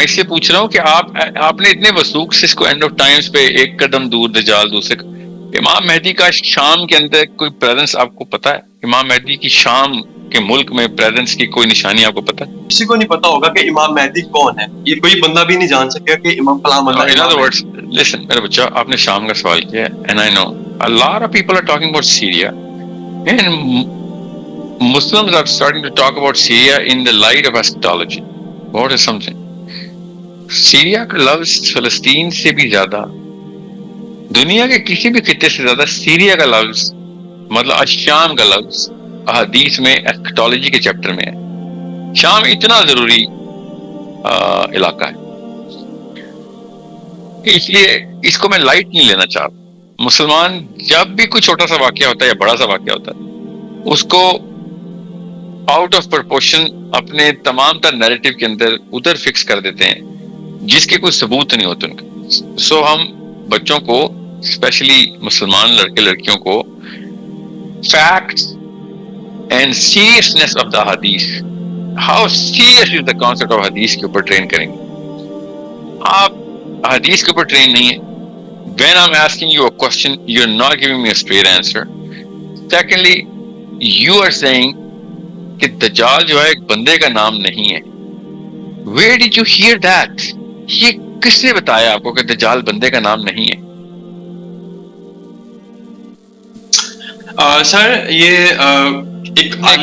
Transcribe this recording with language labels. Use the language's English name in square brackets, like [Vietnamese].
[Urdu] میں اس سے پوچھ رہا ہوں کہ آپ نے اتنے وثوق سے اس کو اینڈ آف ٹائمز پہ ایک قدم دور دجال دوسرے. امام مہدی کا شام کے اندر کوئی پریزنس آپ کو پتا ہے؟ امام مہدی کی شام کے ملک میں پریزنس کی کوئی نشانی آپ کو پتا ہے؟ کسی کو نہیں پتا ہوگا کہ امام مہدی کون ہے. یہ کوئی بندہ بھی نہیں جان سکے کہ امام فلاں بندہ. [English] In other words, listen [Urdu] میرے بچہ، آپ نے شام کا سوال کیا ہے [English] and I know a lot of people are talking about Syria and Muslims are starting to talk about Syria in the light of eschatology. What is something? [Urdu] Syria کا لفظ فلسطین سے بھی زیادہ، دنیا کے کسی بھی خطے سے زیادہ سیریا کا لفظ مطلب الشام کا لفظ احادیث میں ایسکٹالوجی کے چیپٹر میں ہے. شام اتنا ضروری علاقہ ہے، اس لیے اس کو میں لائٹ نہیں لینا چاہتا. مسلمان جب بھی کوئی چھوٹا سا واقعہ ہوتا ہے یا بڑا سا واقعہ ہوتا ہے اس کو آؤٹ آف پرپورشن اپنے تمام تر نیریٹو کے اندر ادھر فکس کر دیتے ہیں جس کے کوئی ثبوت نہیں ہوتے ان کا. سو ہم بچوں کو اسپیشلی مسلمان لڑکے لڑکیوں کو facts and seriousness of the حدیث، [English] how serious is the concept of hadith [Urdu] کے اوپر ٹرین کریں گے. آپ حدیث کے اوپر ٹرین نہیں ہے. [English] When I'm asking you a question, you're not giving me a straight answer. Secondly, You are saying [Urdu] کہ دجال جو ہے ایک بندے کا نام نہیں ہے. [English] Where did you hear that? [Urdu] یہ کس نے بتایا آپ کو کہ دجال بندے کا نام نہیں ہے؟ سر یہ ایک عالم